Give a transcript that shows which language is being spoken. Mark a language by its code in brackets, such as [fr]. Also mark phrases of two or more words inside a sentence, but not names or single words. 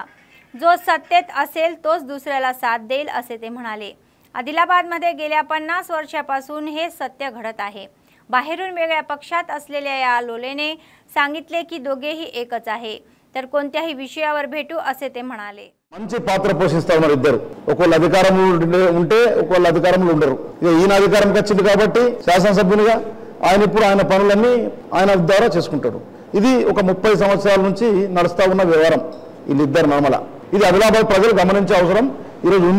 [mr] जो सत्तेत असेल तोच दुसऱ्याला साथ देईल असे ते म्हणाले। आदिलाबादमध्ये गेल्या 50 वर्षापासून हे सत्य घडत आहे। बाहेरून वेगळ्या पक्षात असलेल्या या लोलेने सांगितले की दोघेही एकच आहे, तर कोणत्याही विषयावर भेटू असे ते म्हणाले। [te] మంచి పాత్ర పోషిస్తా ఉన్నారు ఇద్దరు, ఒకళ్ళు అధికారంలో ఉంటే ఒకళ్ళు అధికారంలో ఉండరు। ఈయన అధికారం వచ్చింది కాబట్టి శాసనసభ్యునిగా ఆయన ఇప్పుడు ఆయన పనులన్నీ ఆయన ద్వారా చేసుకుంటాడు। ఇది ఒక 30 సంవత్సరాల నుంచి నడుస్తా ఉన్న వ్యవహారం వీళ్ళిద్దరు నమల। ఇది ఆదిలాబాద్ ప్రజలు గమనించే అవసరం ఈ రోజు ఉంది।